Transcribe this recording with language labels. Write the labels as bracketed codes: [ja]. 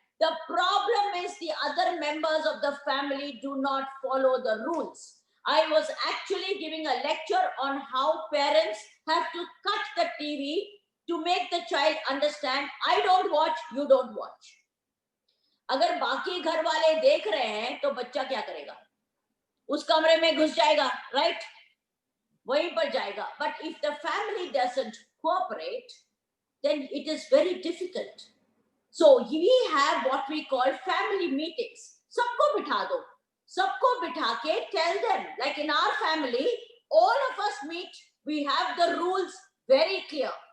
[en] The problem is the other members of the family do not follow the rules. I was actually giving a lecture on how parents have to cut the TV to make the child understand, I don't watch, you don't watch. [hi] अगर बाकी घर वाले देख रहे हैं तो बच्चा क्या करेगा? उस कमरे में घुस जाएगा, right? वहीं पर जाएगा. [en] But if the family doesn't cooperate, then it is very difficult. So we have what we call family meetings. [hi] सबको बिठा दो. सबको बिठा के [en] tell them, like in our family, all of us meet, we have the rules very clear.